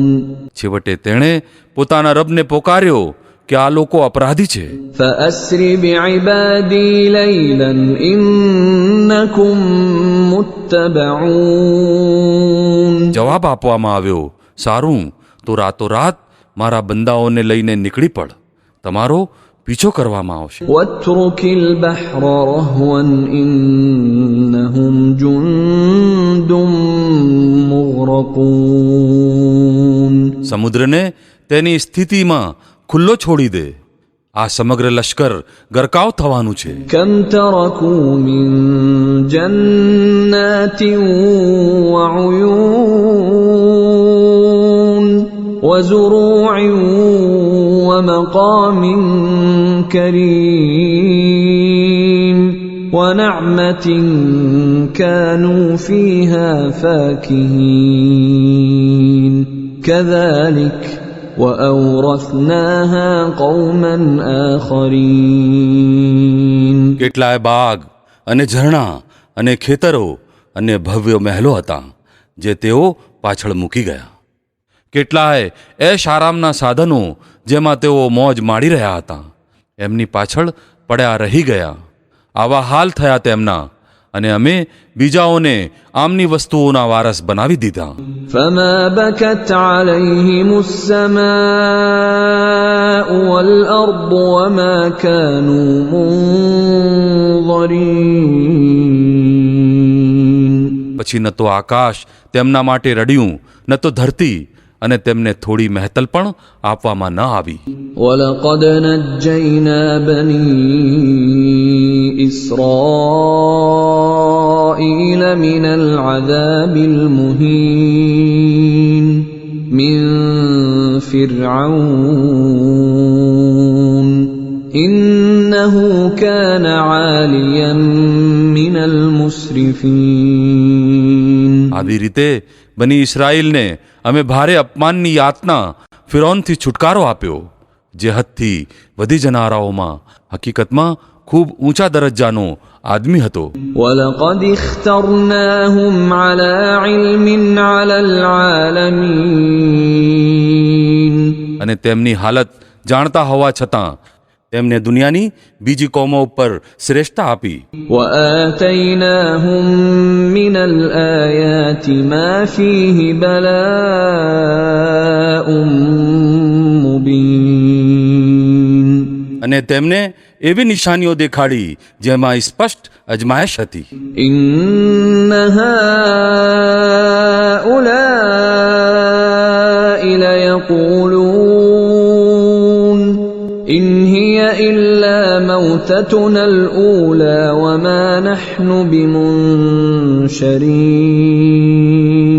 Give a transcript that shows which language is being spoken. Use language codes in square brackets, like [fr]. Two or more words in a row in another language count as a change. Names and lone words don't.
[gu] છેવટે તેણે પોતાના રબને પોકાર્યો કે આ લોકો અપરાધી છે. [ar] فأسر بعبادي ليلا إنكم متبعون [gu] જવાબ આપવામાં આવ્યો, સારું તો રાતોરાત મારા બંદાઓને લઈને નીકળી પડ, તમારો પીછો કરવામાં આવશે. [ar] واترك البحر رهوا إنهم جند مغرقون [gu] સમુદ્રને તેની સ્થિતિમાં ખુલ્લો છોડી દે, આ સમગ્ર લશ્કર ગરકાવ થવાનું છે. [ar] كم تركوا من جنات وعيون وزروع ومقام كريم ونعمة كانوا فيها فاكهين كذلك وأورثناها قوما آخرين [gu] કેટલાય બાગ અને ઝરણા અને ખેતરો અને ભવ્ય મહેલો હતા જે તેઓ પાછળ મૂકી ગયા. કેટલાય એશ આરામના સાધનો જેમાં તેઓ મોજ માણી રહ્યા હતા એમની પાછળ પડ્યા રહી ગયા. આવા હાલ થયા તેમના, અને અમે બીજાઓને આમની વસ્તુઓના વારસ બનાવી દીધા. [ar] فما بكت عليهم السماء والأرض وما كانوا منظرين [gu] પછી ન તો આકાશ તેમના માટે રડ્યું, ન તો ધરતી, અને તેમને થોડી મહેતલ પણ આપવામાં ન આવી. [ar] ولقد نجينا بني إسرائيل من العذاب المهين من فرعون إنه كان عاليا من المسرفين [gu] આવી રીતે બની ઇસ્રાઈલને અમે ભારે અપમાનની યાતના ફિરૌનથી છુટકારો આપ્યો, જે હદથી વધી જનારાઓમાં હકીકતમાં ખૂબ ઊંચા દરજ્જાનો આદમી હતો. [ar] ولقد اخترناهم على علم على العالمين [gu] અને તેમની હાલત જાણતા હોવા છતાં તેમને દુનિયાની બીજી કોમો ઉપર શ્રેષ્ઠતા આપી. [ar] وآتيناهم من الآيات ما فيه بلاء مبين [gu] અને તેમને એવી નિશાનીઓ દેખાડી જેમાં સ્પષ્ટ અજમાયશ હતી. [ar] إن هؤلاء ليقولون إن هي إلا موتتنا الأولى وما نحن بمنشرين